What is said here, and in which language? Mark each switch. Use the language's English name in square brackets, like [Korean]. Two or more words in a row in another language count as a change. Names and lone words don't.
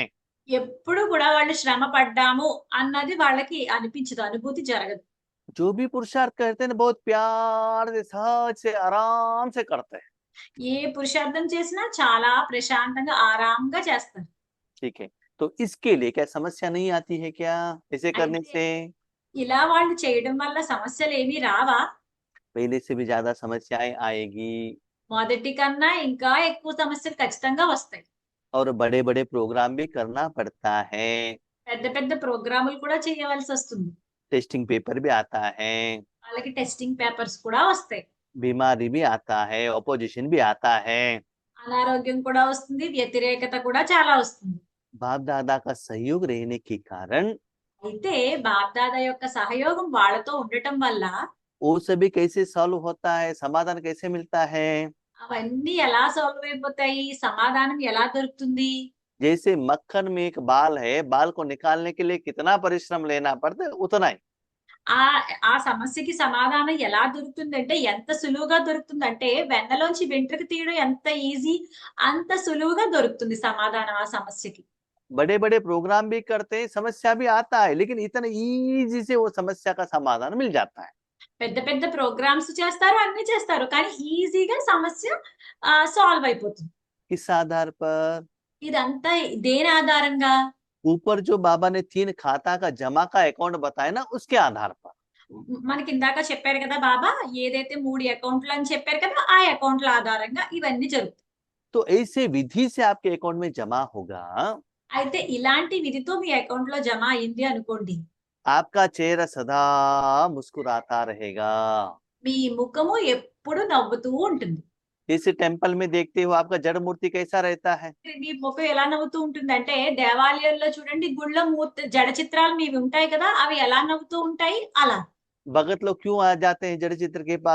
[Telugu] ఎప్పుడు కూడా వాళ్ళు శ్రమ పడ్డాము అన్నది వాళ్ళకి అనిపించదు. అనుభూతి జరగదు. [Hindi] जो भी पुरुषार्थ करते हैं ना, बहुत प्यार से, सहज से, आराम से करते हैं। [Telugu] ఏ పురుషార్థం చేసినా చాలా ప్రశాంతంగా, ఆరాంగా చేస్తారు. [Hindi] ठीक है, तो इसके लिए क्या समस्या नहीं आती है क्या ऐसे करने [Telugu] అయితే [Hindi] से? [Telugu] ఇలా వాళ్ళు చేయడం వల్ల సమస్యలేమీ రావా? [Hindi] पहले से भी ज्यादा समस्याएं आएगी। [Telugu] మొదటి కన్నా ఇంకా ఎక్కువ సమస్యలు ఖచ్చితంగా వస్తాయి. [Hindi] और बड़े बड़े प्रोग्राम भी करना पड़ता है। [Telugu] పెద్ద పెద్ద ప్రోగ్రాములు కూడా చేయవలసొస్తుంది. [English] testing paper [Hindi] भी आता है, [Telugu] వాళ్ళకి [English] testing papers [Telugu] కూడా వస్తాయి. [Hindi] बीमारी भी आता है, ऑपोजिशन भी आता है। [Telugu] అనారోగ్యం కూడా వస్తుంది. వ్యతిరేకత కూడా చాలా వస్తుంది. [Hindi] बाप दादा का सहयोग रहने के कारण [Telugu] అయితే బాప్దాదా యొక్క సహయోగం వాళ్ళతో ఉండటం వల్ల [Hindi] वो सभी कैसे सॉल्व होता है, समाधान कैसे मिलता है? [Telugu] అవన్నీ ఎలా సాల్వ్ అయిపోతాయి? సమాధానం ఎలా దొరుకుతుంది? [Hindi] जैसे मक्खन में एक बाल है, बाल को निकालने के लिए कितना परिश्रम लेना पड़ता है, उतना ही। [Telugu] ఆ ఆ సమస్యకి సమాధానం ఎలా దొరుకుతుందంటే ఎంత సులువుగా దొరుకుతుందంటే వెన్నలోంచి వెంట్రుక తీయడం ఎంత ఈజీ అంత సులువుగా దొరుకుతుంది సమాధానం ఆ సమస్యకి. [Hindi] बड़े बड़े प्रोग्राम भी करते हैं, समस्या भी आता है, लेकिन इतना इजी से वो समस्या का समाधान मिल जाता है। [Telugu] పెద్ద పెద్ద ప్రోగ్రామ్స్ చేస్తారు, అన్ని చేస్తారు. కానీ ఈజీగా సమస్య సాల్వ్ అయిపోతుంది. [Hindi] किस आधार पर? [Telugu] ఇదంతా దేని ఆధారంగా? [Hindi] ऊपर जो बाबा ने 3 खाता का जमा का अकाउंट बताया ना, उसके आधार पर। [Telugu] మనకి ఇందాక చెప్పారు కదా బాబా, ఏదైతే 3 అకౌంట్లు అని చెప్పారు కదా, ఆ అకౌంట్ల ఆధారంగా ఇవన్నీ జరుగుతాయి. [Hindi] तो ऐसे विधि से आपके अकाउंट में जमा होगा। [Telugu] అయితే ఇలాంటి విధితో మీ అకౌంట్ లో జమ అయింది అనుకోండి. [Hindi] आपका चेहरा सदा मुस्कुराता रहेगा। [Telugu] మీ ముఖము ఎప్పుడు నవ్వుతూ ఉంటుంది. [Hindi] जैसे टेम्पल में देखते हो आपका जड़ मूर्ति कैसा रहता है? [Telugu] మీ ముఖం ఎలా నవ్వుతూ ఉంటుందంటే దేవాలయాల్లో చూడండి గుళ్ళో మూర్తి జడ చిత్రాలు మీవి ఉంటాయి కదా, అవి ఎలా నవ్వుతూ ఉంటాయి అలా. [Hindi] भगत लोग क्यों आ जाते हैं जड़ चित्र के पास?